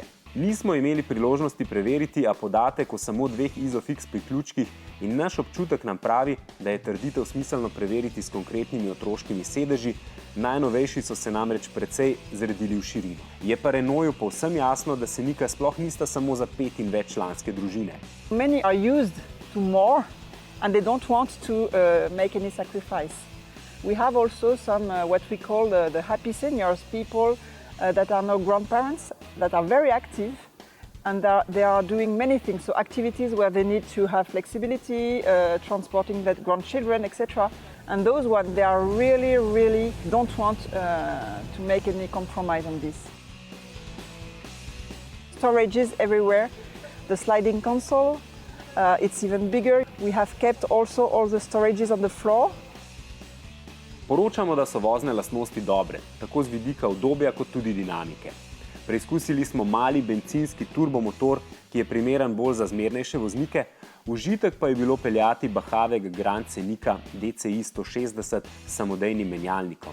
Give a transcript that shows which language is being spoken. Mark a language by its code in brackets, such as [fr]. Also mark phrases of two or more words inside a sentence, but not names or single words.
[sl] Nismo imeli priložnosti preveriti, a podatek o samo 2 Isofix priključkih in naš občutek nam pravi, da je trditev smiselno preveriti s konkretnimi otroškimi sedeži, najnovejši so se namreč precej zredili v širino. Je pa Renaultu povsem jasno, da senika sploh nista samo za 5 in več članske družine. [en] Many are used to more and they don't want to make any sacrifice. We have also some what we call the happy seniors, people that are now grandparents, that are very active and they are doing many things, so activities where they need to have flexibility, transporting their grandchildren, etc. And those ones, they are really don't want to make any compromise on this. Storages everywhere, the sliding console, it's even bigger. We have kept also all the storages on the floor. [sl] Poročamo, da so vozne lastnosti dobre, tako z vidika udobja kot tudi dinamike. Preizkusili smo mali bencinski turbomotor, ki je primeren bolj za zmernejše voznike, užitek pa je bilo peljati bahavega Grand Scenica DCI 160 s samodejnim menjalnikom.